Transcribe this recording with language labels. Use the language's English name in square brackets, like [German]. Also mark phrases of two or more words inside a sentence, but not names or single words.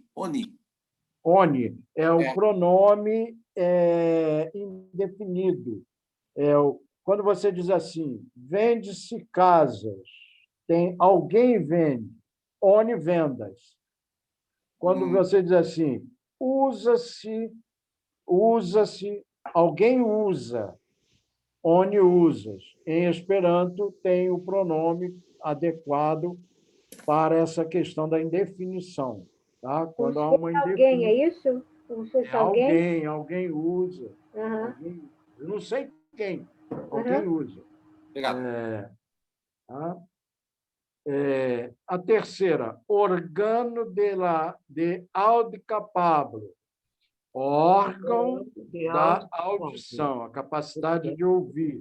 [Portuguese] Oni é o pronome indefinido. Quando você diz assim, vende-se casas, tem alguém vende, [Esperanto] oni vendas. [Portuguese] Quando você diz assim, usa-se, alguém usa, [Esperanto] oni usas. [Portuguese] Em Esperanto, tem o pronome adequado para essa questão da indefinição. Tá? Quando há uma alguém, é isso? Como se fosse alguém usa. Uhum. Eu não sei quem. Alguém usa. Obrigado. A terceira, [Esperanto] organo de audicapablo, [Portuguese] órgão da audição, a capacidade de ouvir.